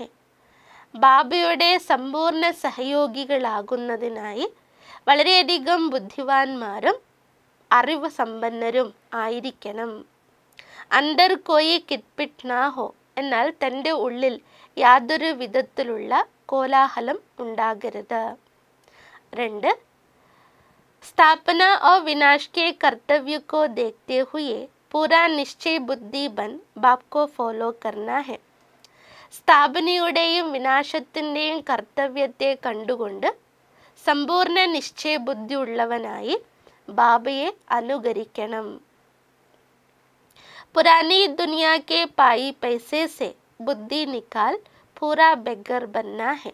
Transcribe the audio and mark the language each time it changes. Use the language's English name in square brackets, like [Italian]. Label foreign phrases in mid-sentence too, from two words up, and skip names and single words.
[Malayalam] ബാബയുടെ സമ്പൂർണ്ണ സഹയോഗികളാകുന്നതിനായി വളരെയധികം ബുദ്ധിവാന്മാരും അറിവ് സമ്പന്നരും ആയിരിക്കണം. [Hindi] अंतर कोई किटपिट ना हो. [Malayalam] എന്നാൽ തൻ്റെ ഉള്ളിൽ യാതൊരു വിധത്തിലുള്ള കോലാഹലം ഉണ്ടാകരുത്. 2. [Hindi] स्थापना और विनाश के कर्तव्य को देखते हुए पूरा निश्चय बुद्धि बन बाप को फॉलो करना है. [Malayalam] സ്ഥാപനയുടെയും വിനാശത്തിൻ്റെയും കർത്തവ്യത്തെ കണ്ടുകൊണ്ട് സമ്പൂർണ്ണ നിശ്ചയബുദ്ധി ഉള്ളവനായി ബാബയെ അനുകരിക്കണം. [Hindi] पुरानी दुनिया के पाई पैसे से बुद्धि निकाल पूरा बेगर बनना है.